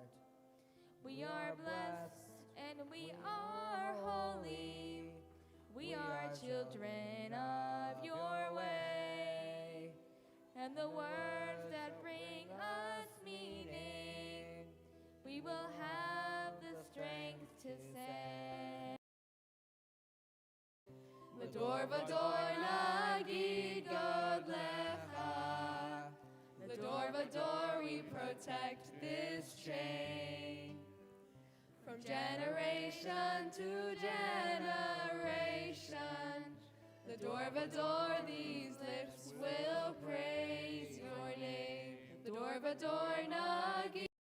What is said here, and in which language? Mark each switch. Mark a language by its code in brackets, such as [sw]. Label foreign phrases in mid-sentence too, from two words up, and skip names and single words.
[en] We are blessed and we are holy. We are children of your way. And the words that bring us meaning, we will have the strength to say. [he] לדור ודור נגיד גדלך. לדור ודור [en] protect this chain. From generation to generation, the door, these lips will praise your name. The door, Nagi.